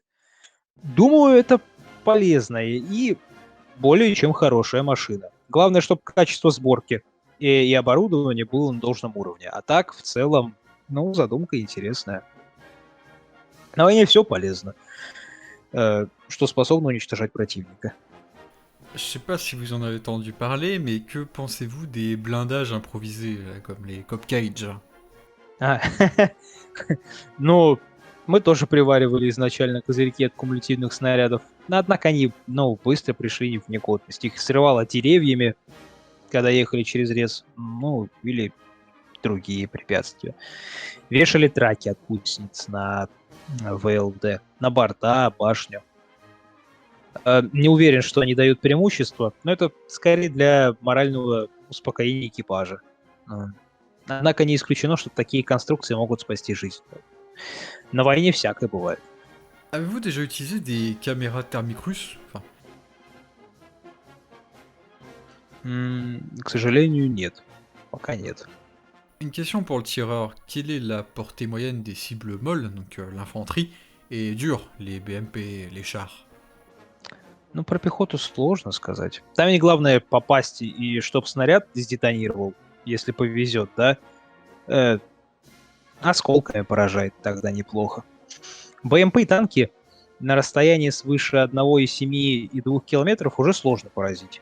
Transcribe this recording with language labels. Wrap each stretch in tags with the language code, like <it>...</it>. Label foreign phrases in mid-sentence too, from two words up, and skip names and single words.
<ru>Думаю, это полезная и более чем хорошая машина. Главное, чтобы качество сборки и оборудование было на должном уровне. А так, в целом, ну, задумка интересная. На войне все полезно, что способно уничтожать противника.</ru> <fr>Je sais pas si vous en avez entendu parler, mais que pensez-vous des blindages improvisés, comme les</fr> <en>Cop Cage?</en> <ru>А, Ну, мы тоже приваривали изначально козырьки от кумулятивных снарядов. Но, однако они, быстро пришли в негодность. Их срывало деревьями, когда ехали через лес, или другие препятствия. Вешали траки от гусениц на ВЛД, на борта, башню. Не уверен, что они дают преимущество, но это скорее для морального успокоения экипажа. Однако не исключено, что такие конструкции могут спасти жизнь. На войне всякое бывает.</ru> <fr>Avez-vous déjà utilisé des caméras thermiques russes? Enfin,</fr> <ru>К сожалению, нет. Пока нет.</ru> <fr>une question pour le tireur. Quelle est la portée moyenne des cibles molles, donc l'infanterie, et dures, les BMP, les chars?</fr> <ru>Про пехоту сложно сказать. Там ведь главное попасть и чтоб снаряд сдетонировал, если повезет, да? Осколками поражает тогда неплохо. БМП и танки на расстоянии свыше 1,7 и 2 километров уже сложно поразить.</ru>